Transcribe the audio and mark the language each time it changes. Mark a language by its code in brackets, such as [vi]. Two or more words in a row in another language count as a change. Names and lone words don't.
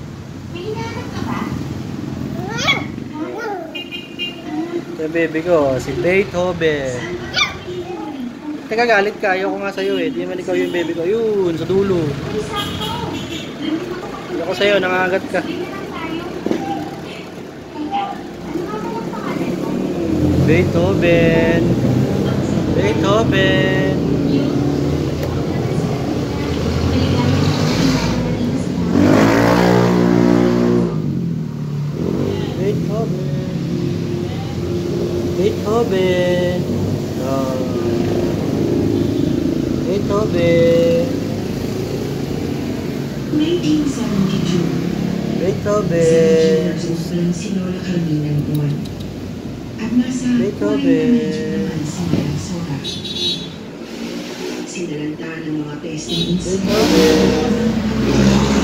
[tl] Ito ang baby ko. Si Beethoven. Teka galit ka. Ayoko nga sa'yo eh. Di naman ikaw yung baby ko. Ayun. Sa dulo. Ayoko sa'yo. Nangangagat ka. Beethoven. Beethoven. Beethoven. Beethoven. Oh. Beethoven. 1972. Beethoven. Si Lola Carmina Buwan. At nasa Beethoven. Sinalanta ng mga testing Beethoven.